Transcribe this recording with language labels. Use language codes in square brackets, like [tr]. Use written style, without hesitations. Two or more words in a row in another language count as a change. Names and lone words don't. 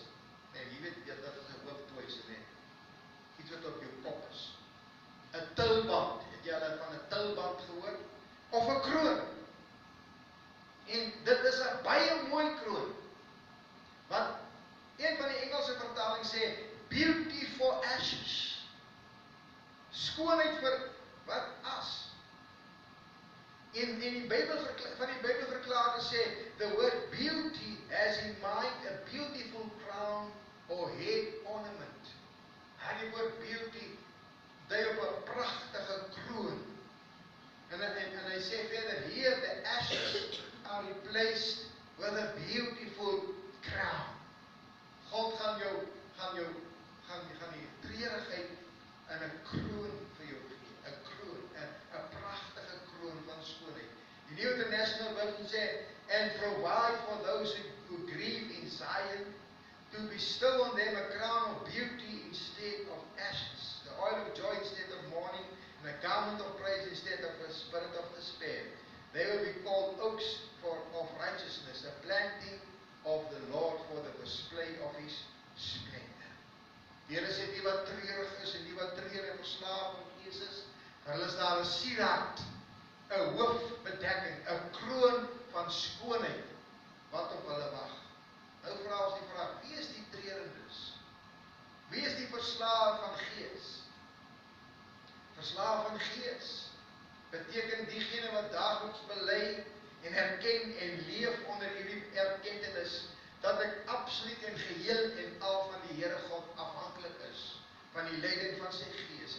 [af] Nee, jy weet dat is 'n hooftooisel, nee. Iets wat op jou kop is. 'n tulband, het jy al van 'n tulband gehoor? Of 'n kroon. En dit is 'n baie mooi kroon. Want een van die Engelse vertalings sê [en] beauty for ashes. [af] Skoonheid vir wat? As. In die Bybelverklaring sê [en] the word beauty has in mind a beautiful crown or head ornament. [af] En die woord beauty dui op 'n pragtige kroon. En hy sê verder, [en] here the ashes are replaced with a beautiful crown. [af] God gaan die treurigheid in 'n kroon vir jou gee. 'n kroon, 'n pragtige kroon van skoonheid. Die New International Version sê, [en] and provide for those who grieve in Zion, to bestow on them a crown of beauty instead of ashes, the oil of joy instead of mourning, and a garment of praise instead of a spirit of despair. They will be called oaks of righteousness, a planting of the Lord for the display of His splendor. [af] Die Here sê die wat treurig is en die wat treur en verslaaf van Jesus, vir hulle is daar 'n sieraad, 'n hoofbedekking, 'n kroon van skoonheid wat op hulle wag. Nou vra ons die vraag, wie is die treurendes? Wie is die verslaaf van gees? Verslaaf van gees beteken diegene wat daagliks bely en erken en leef onder hierdie erkentenis dat ek absoluut en geheel en al van die Here God afhanklik is, van die leiding van sy gees.